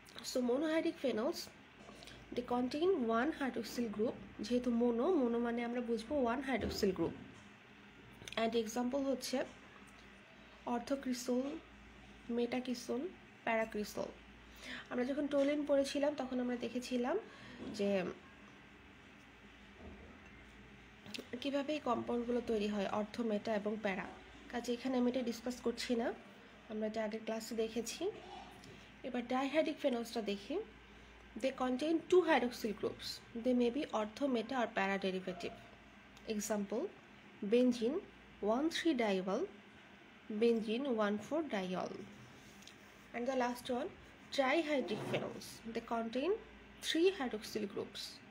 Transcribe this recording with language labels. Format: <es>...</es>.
<en>So monohydric phenols, they contain one hydroxyl group,</en> <bn>যেহেতু mono মানে আমরা বুঝবো</bn> <en>one hydroxyl group, and example হচ্ছে orthocresol, metacresol, paracresol.</en> <bn>আমরা যখন টোলিন পড়েছিলাম তখন আমরা দেখেছিলাম যে কিভাবে এই কম্পাউন্ডগুলো তৈরি হয়, অর্থ, মেটা এবং প্যারা। কাজে এখানে আমি এটা ডিসকাস করছি না, আমরা এটা আগের ক্লাসে দেখেছি। এবার ডাইহাইড্রিক ফেনলসটা দেখি।</bn> <en>They contain 2 hydroxyl groups. They may be ortho, meta or para derivative. Example, benzene 1,3-diol, benzene 1,4-diol. And the last one, trihydric phenols. They contain 3 hydroxyl groups.</en>